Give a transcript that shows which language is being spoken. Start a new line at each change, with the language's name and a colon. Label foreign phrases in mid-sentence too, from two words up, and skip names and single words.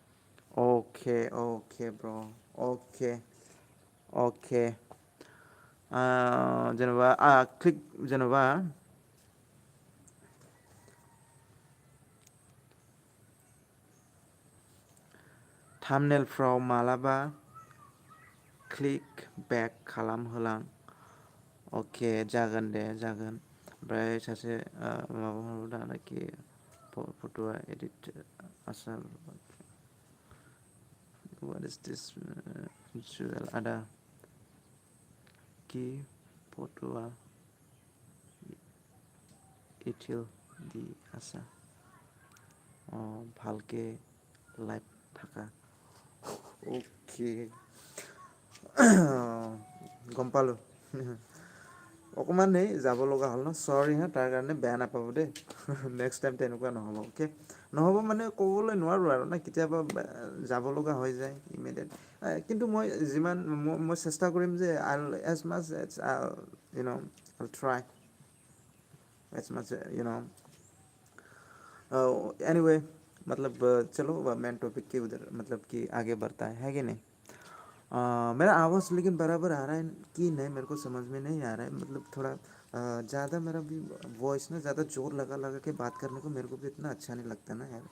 Bodo: अके ब्र अके जेनेबा क्लिक जेनेबा थाम्बनेलफ्राव मालाबा
English: click bait
Bodo: खालाम होलां. अके जागोन दे जागोन. ओमफ्राय सासे माबा दानाखि फट'आ एडिट आसाम.
English: What is this?
Bodo: Juwel ada ki फट'आ इथिल di asa.
Assamese: ভালকে লাইভ থাকা. অ'কে গম পালোঁ. অকণমান এই যাব লগা হ'ল ন, চৰি হা তাৰ কাৰণে বেয়া নাপাব দেই.
English: next time
Assamese: তেনেকুৱা নহ'ব. অ'কে নহ'ব মানে ক'বলৈ নোৱাৰোঁ আৰু না, কেতিয়াবা যাব লগা হৈ যায় ইমিডিয়েট. কিন্তু মই যিমান মই চেষ্টা কৰিম যে
English: as much I'll try as much anyway.
Hindi: मतलब चलो मेन टॉपिक के उधर मतलब कि आगे बढ़ता है कि नहीं. मेरा आवाज़ लेकिन बराबर आ रहा है कि नहीं मेरे को समझ में नहीं आ रहा है. मतलब थोड़ा ज़्यादा मेरा भी वॉइस ना ज़्यादा जोर लगा लगा के बात करने को मेरे को भी इतना अच्छा नहीं लगता ना यार.